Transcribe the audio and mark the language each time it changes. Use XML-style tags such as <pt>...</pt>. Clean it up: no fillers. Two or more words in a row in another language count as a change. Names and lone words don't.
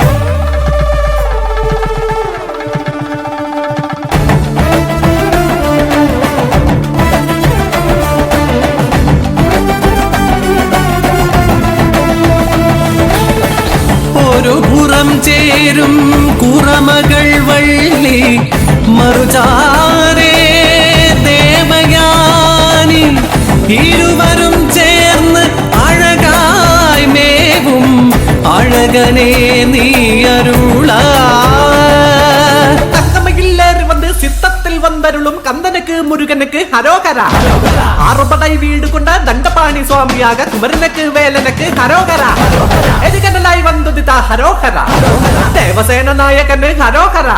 <ml>ഒരു പുറം ചേരും കുറമകൾ വള്ളി. മറുചാരേ ദേവയാനി. ഇരുവരും ചേർന്ന് അഴകായി മേവും അഴകനെ നീ അരുളാ.</ml> <ta>சித்தத்தில் வந்தருளும் கந்தனுக்கு முருகனுக்கு ஹரோகரா. ஆறுபடை வீடு கொண்ட தண்டபாணி சுவாமியாக குமரனுக்கு வேலனுக்கு ஹரோகரா. எதுகனலாய் வந்ததுதா ஹரோகரா. தேவசேன நாயகனு ஹரோகரா.</ta>